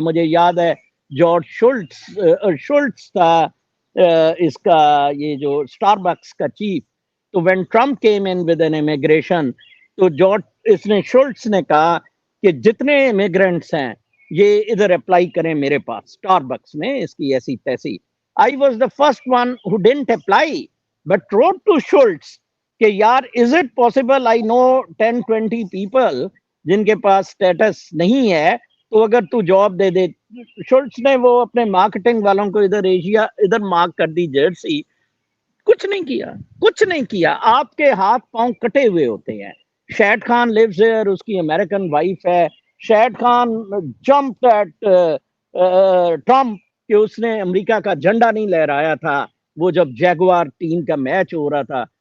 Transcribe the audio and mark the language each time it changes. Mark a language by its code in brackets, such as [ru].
[ur] مجھے یاد ہے جارج شولٹس تھا اس کا یہ جو اسٹار بکس کا چیف، تو [en] when Trump came in with an immigration [ur] تو اس نے شولٹس نے کہا کہ جتنے امیگرینٹس ہیں یہ ادھر اپلائی کریں میرے پاس اسٹار بکس میں، اس کی ایسی تیسی. [en] I was the first one who didn't apply but wrote to Schultz [ur] کہ یار [en] is it possible I know 10-20 people [ur] جن کے پاس سٹیٹس نہیں ہے تو اگر تو جاب دے دے. شولٹس نے وہ اپنے مارکیٹنگ والوں کو ادھر مارک کر دی جرسی. کچھ نہیں کیا، کچھ نہیں کیا. آپ کے ہاتھ پاؤں کٹے ہوئے ہوتے ہیں. شاہد خان [en] lives here, [ur] اس کی امریکن وائف ہے. شاہد خان [en] jumped at Trump [ur] کہ اس نے امریکہ کا جھنڈا نہیں لہرایا تھا وہ جب جیگوار ٹیم کا میچ ہو رہا تھا.